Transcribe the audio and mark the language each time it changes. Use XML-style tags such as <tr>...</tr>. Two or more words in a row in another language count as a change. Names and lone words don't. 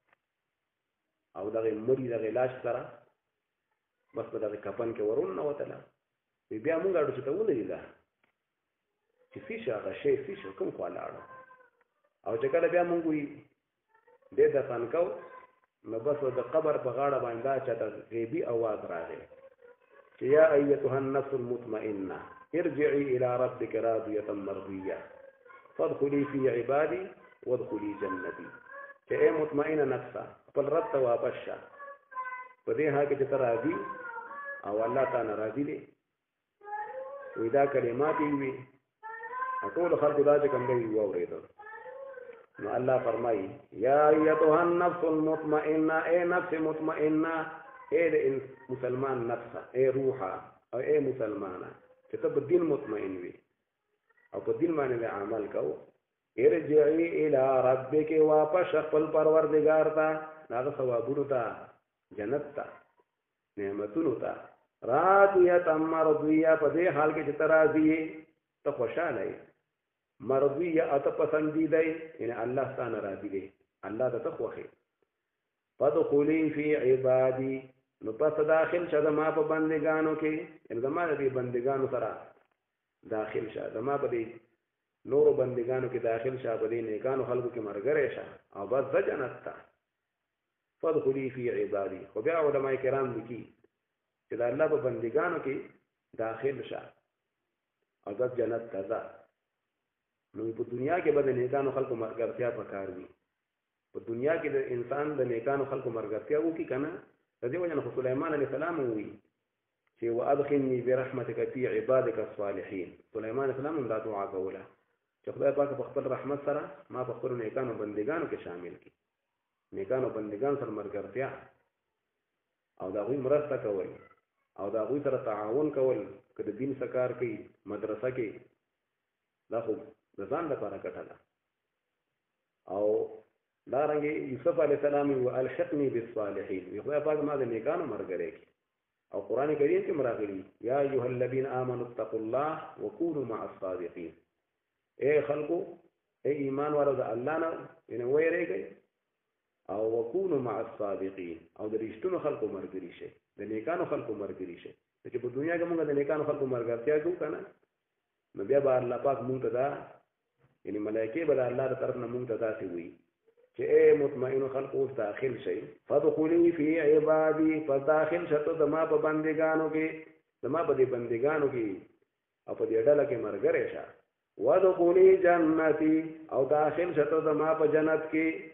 <ps>او دغه مړي دغه لاش سره بس په دغه کفن کې ورون نه وتله بیا مونږ اړو چې ته ولې دا چې فیشه هغه شی فیشه کوم خوا لاړو او چې کله بیا مونږ وی دې دفن کو نو بس د قبر په غاړه باندې چې غیبی आवाज راغی چې</ps> <ar>یا ایتها النفس المطمئنه ارجعي الى ربك راضيه مرضيه فادخلي في عبادي وادخلي جنتي</ar> <ps>چې اے مطمئنه نفسه خپل رب ته واپس شه په دې حال کې چې ته راضي او الله تعالی راضي دی وې دا کلمات وي ټول خلکو دا چې کوم دی واورېدل نو الله فرمایي</ps> <ar>یا ایتها النفس المطمئنه</ar> <ps>اے نفس مطمئنه اے مسلمان نفسه اے روحه او اے مسلمانه چې ته په دین مطمئن وي او په دین باندې عمل کوو</ps> <ar>ارجعي الى ربك</ar> <ps>واپس خپل پروردگار ته هغه ثوابونو ته جنت ته نعمتونو ته</ps> <ar>راضیه مرضیه</ar> <ps>په دې حال کې چې ته راضي ته خوشاله یې مرضیه اته پسندیده یعنی الله ستانه راضي دی الله ته خوښي</ps> <ar>فادخلي في عبادي</ar> <ps>نو پس داخل شه ما په بندگانو کې ان زما دې بندگانو سره داخل شه زما په دې نورو بندگانو کې داخل شه په دې نیکانو خلقو کې مرګره شه او بس جنت ته</ps> <ar>فادخلي في عبادي</ar> <ps>خو بیا علماء کرام لیکي چې د الله په بندگانو کې داخل شه او بس جنت ته ځه نو په دنیا کې به د نیکانو خلقو مرګرتیا پکار وي په دنیا کې د انسان د نیکانو خلقو مرګرتیا وکي کنه د دې وجه نه سليمان عليه السلام وی چې</ps> <ar>وادخلني برحمتك في عبادك الصالحين</ar> <ps>سليمان عليه السلام دا دعا کوله چې خدای پاک په خپل رحمت سره ما په خپل نیکانو بندگانو کې شامل کړي نیکانو بندگان سره مرګرتیا او دا غوي مرسته کول او دا غوي سره تعاون کول کله دین سکار کوي مدرسه کې دا خو د ځان لپاره ګټه ده او دارنګه یوسف علی السلام او</ps> <ar>الحقنی بالصالحین</ar> <ps>یو خدای ما د نیکانو مرګره کی او قران کریم کې مراغلی</ps> <ar>یا ایها الذین آمنوا اتقوا الله وكونوا مع الصادقین</ar> <ps>اے خلقو اے ایمان والو د الله نه ان ویریږي او</ps> <ar>وكونوا مع الصادقین</ar> <ps>او د رښتونو خلقو مرګري شي د نیکانو خلقو مرګري شي چې په دنیا کې موږ د نیکانو خلقو مرګرتیا کوو کنه نو بیا به الله پاک مونږ ته دا یعنی ملائکه به الله تر طرف نه مونږ ته داسې وي چې اے مطمئن خلق اوس داخل شي</ps> <ar>فدخلوا فی عبادی</ar> <ps>فداخل شته زما په بندگانو کې زما په دې بندگانو کې او په دې ډله کې مرګره شه</ps> <ar>وادخلی جنتی</ar> <ps>او داخل شته زما په جنت کې.</ps>